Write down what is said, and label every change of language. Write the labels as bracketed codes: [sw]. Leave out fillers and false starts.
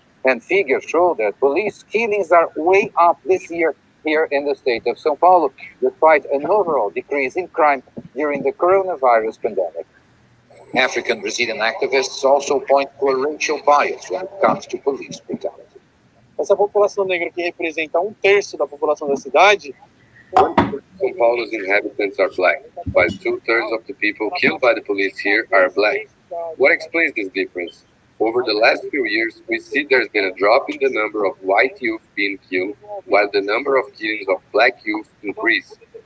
[en] And figures show that police killings are way up this year here in the state of São Paulo, despite an overall decrease in crime during the coronavirus pandemic. African Brazilian activists also point to a racial bias when it comes to police brutality. [pt] Essa população negra que representa 1/3 da população da cidade. [en] São Paulo's inhabitants are black, while 2/3 of the people killed by the police here are black. What explains this difference? Over the last few years, we see there's been a drop in the number of white youth being killed, while the number of killings of black youth increased.